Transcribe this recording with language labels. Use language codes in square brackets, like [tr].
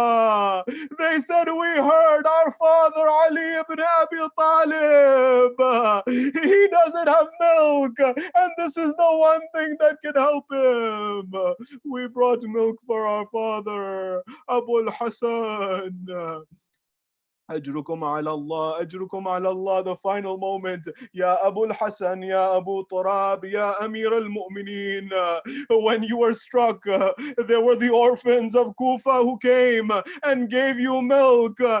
[en] They said, we heard our father Ali ibn Abi Talib. He doesn't have milk, and this is the one thing that can help him. We brought milk for our father, Abu al-Hasan. [ar] أجركم على الله أجركم على الله. [en] The final moment. [ar] يا أبو الحسن يا أبو طراب يا أمير المؤمنين. [en] When you were struck, there were the orphans of Kufa who came and gave you milk.